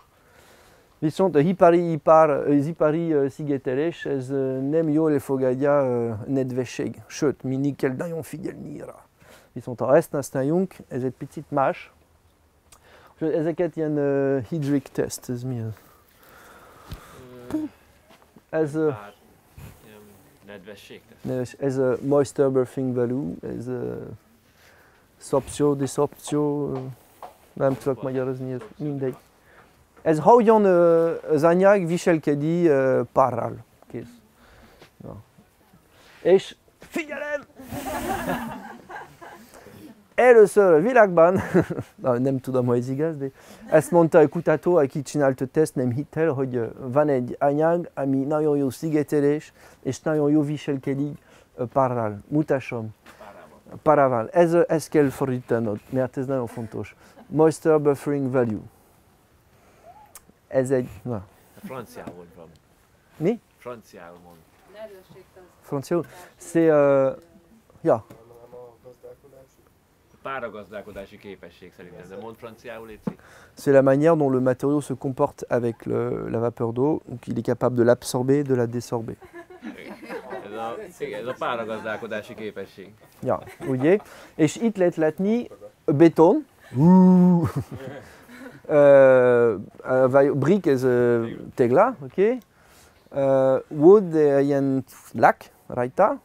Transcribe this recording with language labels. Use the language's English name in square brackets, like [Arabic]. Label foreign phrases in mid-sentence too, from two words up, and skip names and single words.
[Hungarian] Viszont az ipari szigetelés, ez nem jól elfogadja nedvesség, sőt, mindig kell nagyon figyelni rá. Viszont ha ezt használjunk, ez egy picit más. Ezeket ilyen [English] hydric test, [Hungarian] ez mi az? Ez nedvesség? Ez a [English] moisture birthing value, [Hungarian] ez szopció, diszopció, nem tudok magyarázni, ez mindegy. Ez hogyan az anyag viselkedik párral. Kész. Ja. És figyelem! Először a világban, nem tudom, hogy ez igaz, de ezt mondta a kutató, aki csinált a teszt, nem hitt el, hogy van egy anyag, ami nagyon jó szigetelés, és nagyon jó viselkedik párral. Mutasson. Párával. Ez kell fordítanod, mert ez nagyon fontos. [English] Moisture buffering value. [Hungarian] Ez egy... Na. Franciául van. Mi? Franciául mond. Franciául? C'est... ja. Páragazdálkodási képesség szerintem, de mond franciául, létszik. [French] C'est la manière dont le matériau se comporte avec la vapeur d'eau, donc il est capable de l'absorber, de la désorber. [Hungarian] Ez a páragazdálkodási képesség. Ja, ugye? És itt lehet látni beton. Brick ez tégla, oké? Wood ilyen lak rajta.